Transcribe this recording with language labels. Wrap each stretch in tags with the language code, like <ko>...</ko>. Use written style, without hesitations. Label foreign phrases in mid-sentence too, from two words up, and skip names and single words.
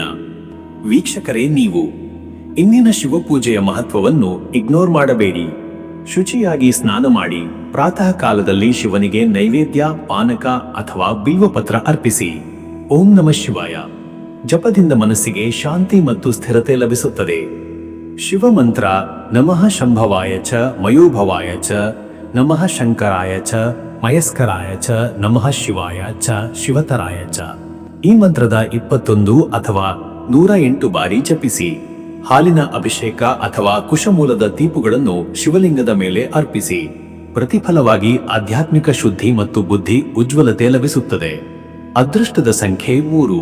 <kn>ವೀಕ್ಷಕರೇ, ನೀವು ಇಂದಿನ ಶಿವಪೂಜೆಯ ಮಹತ್ವವನ್ನು ಇಗ್ನೋರ್ ಮಾಡಬೇಡಿ. ಶುಚಿಯಾಗಿ ಸ್ನಾನ ಮಾಡಿ ಪ್ರಾತಃ ಕಾಲದಲ್ಲಿ ಶಿವನಿಗೆ ನೈವೇದ್ಯ, ಪಾನಕ ಅಥವಾ ಬಿಲ್ವಪತ್ರ ಅರ್ಪಿಸಿ.</kn> <sa>ಓಂ ನಮಃ ಶಿವಾಯ</sa> <kn>ಜಪದಿಂದ ಮನಸ್ಸಿಗೆ ಶಾಂತಿ ಮತ್ತು ಸ್ಥಿರತೆ ಲಭಿಸುತ್ತದೆ. ಶಿವ ಮಂತ್ರ:</kn> <sa>ನಮಃ ಶಂಭವಾಯ ಚ ಮಯೋಭವಾಯ ಚ, ನಮಃ ಶಂಕರಾಯ ಚ ಮಯಸ್ಕರಾಯ ಚ, ನಮಃ ಶಿವಾಯ ಚ ಶಿವತರಾಯ ಚ.</sa> <kn>ಈ ಮಂತ್ರದ 21 ಅಥವಾ 108 ಬಾರಿ ಜಪಿಸಿ. ಹಾಲಿನ ಅಭಿಷೇಕ ಅಥವಾ ಕುಶಮೂಲದ ದೀಪಗಳನ್ನು ಶಿವಲಿಂಗದ ಮೇಲೆ ಅರ್ಪಿಸಿ. ಪ್ರತಿಫಲವಾಗಿ ಆಧ್ಯಾತ್ಮಿಕ ಶುದ್ಧಿ ಮತ್ತು ಬುದ್ಧಿ ಉಜ್ವಲತೆ ಲಭಿಸುತ್ತದೆ. ಅದೃಷ್ಟದ ಸಂಖ್ಯೆ 3.</kn>